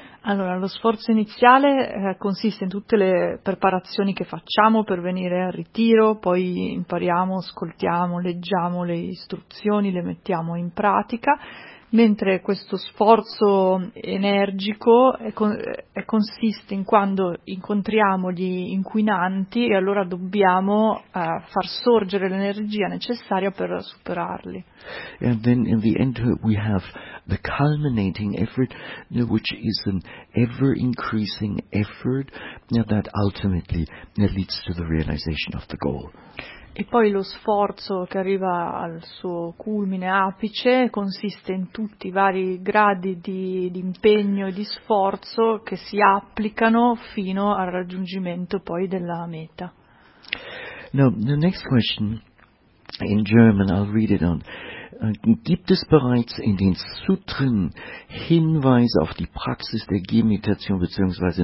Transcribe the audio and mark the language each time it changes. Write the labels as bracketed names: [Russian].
[Italian] Allora, lo sforzo iniziale consiste in tutte le preparazioni che facciamo per venire al ritiro, poi impariamo, ascoltiamo, leggiamo le istruzioni, le mettiamo in pratica, mentre questo sforzo energico consiste in quando incontriamo gli inquinanti e allora dobbiamo far sorgere l'energia necessaria per superarli. [English] And then in the end we have the culminating effort, which is an ever increasing effort that ultimately leads to the realization of the goal. [Italian] E poi lo sforzo che arriva al suo culmine, apice, consiste in tutti i vari gradi di impegno e di sforzo che si applicano fino al raggiungimento poi della meta. [English] Now, the next question, in German, I'll read it on. [German] Gibt es bereits in den Sutren Hinweise auf die Praxis der Gehmeditation bzw.